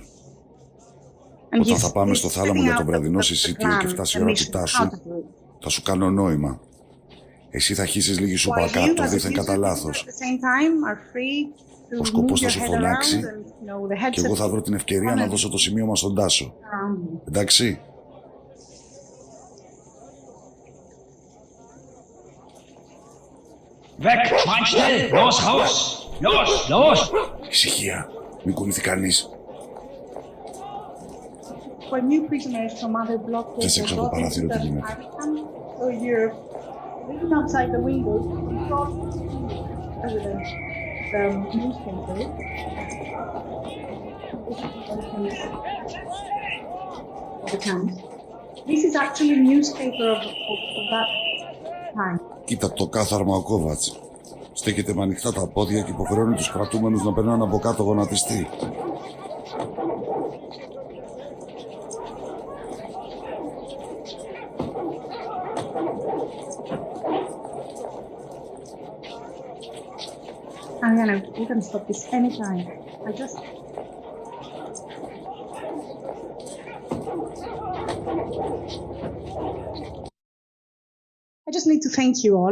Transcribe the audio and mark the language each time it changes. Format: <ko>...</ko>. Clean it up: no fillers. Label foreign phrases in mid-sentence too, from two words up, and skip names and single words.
<el>Όταν θα πάμε στο θάλαμο για το βραδινό συσίτιο και φτάσει η ώρα του Τάσου, θα σου κάνω νόημα. Εσύ θα χύσεις λίγη σούπα κάτω, δίθεν κατά λάθος. Ο σκοπός θα σου φωνάξει και εγώ θα βρω την ευκαιρία να δώσω το σημείωμα στον Τάσο. Εντάξει?</el> <de>Weg, Mann, schnell! Los, raus! Los, los!</de> <el>Ησυχία, μην κουνηθεί κανείς. Δες έξω από το παράθυρο τι γίνεται.</el> <en>This is actually a newspaper of that time.</en> <el>Κοίτα το κάθαρμα ο Κόβατς. Στέκεται με ανοιχτά τα πόδια και υποχρεώνει τους κρατούμενους να περνάνε από κάτω γονατιστή.</el> <en>Ariana, you can stop this anytime. I just need to thank you all.</en>